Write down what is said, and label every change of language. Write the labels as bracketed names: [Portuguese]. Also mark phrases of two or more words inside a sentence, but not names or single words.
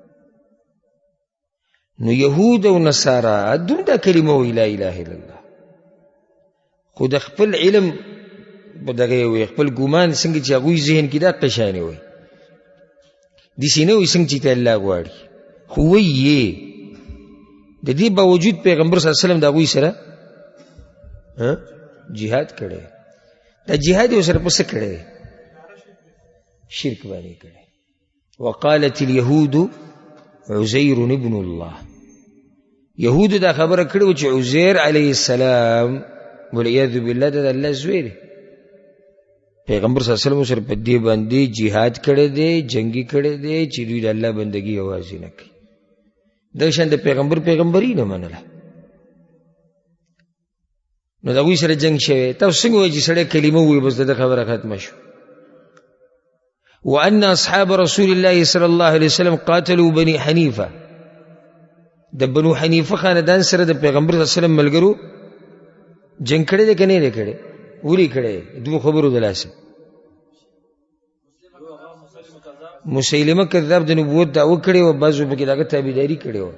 [Pashto] نو یهود او نصارا دوم دا کلمه وایي [Arabic] لا اله الا الله، [Pashto] خو د خپل علم په دغه وایي، خپل ګومان څنګه چې هغوی ذهن کې دا قشانې وایي، داسې نه وایي څنګه چې ته الله غواړي، خو وایي د دې باوجود پیغمبر [Arabic] صلی الله علیه وسلم [Pashto] د هغوی سره جهاد کړی. دا جهاد یې ورسره په څه کړی؟ شرک باندې کړی. [Arabic] وقالت اليهود عزیر ابن الله، [Pashto] یهودو دا خبره کړې وه چې عزیر [Arabic] علیه السلام والعیاذ بالله [Pashto] د الله زوی دی. پیغمبر [Arabic] صلی الله علیه وسلم [Pashto] سره په دې باندې جهاد کړی دی، جنگي کړی دی چې دوی د الله بندګي یوازې نه کوي. دغه شان د پیغمبري نه منله. نو د هغوی سره جنگ شوی. تاسو څنګه وایي چې سړی کلمه ووایي بس د ده خبره ختمه شو. [Arabic] وأن أصحاب رسول الله صلی الله علیه وسلم قاتلوا بني حنیفه، [Pashto] د بنو حنیفه خاندان سره د پیغمبر [Arabic] صلی الله علیه وسلم [Pashto] ملګرو جنگ کړی دی که نه دی کړی؟ ولې کړی؟ دوه خبرو د لاسه. مسیلمه کذاب د نبوت دعوه کړې وه، بعضو پکې د هغه تابعداري کړې وه.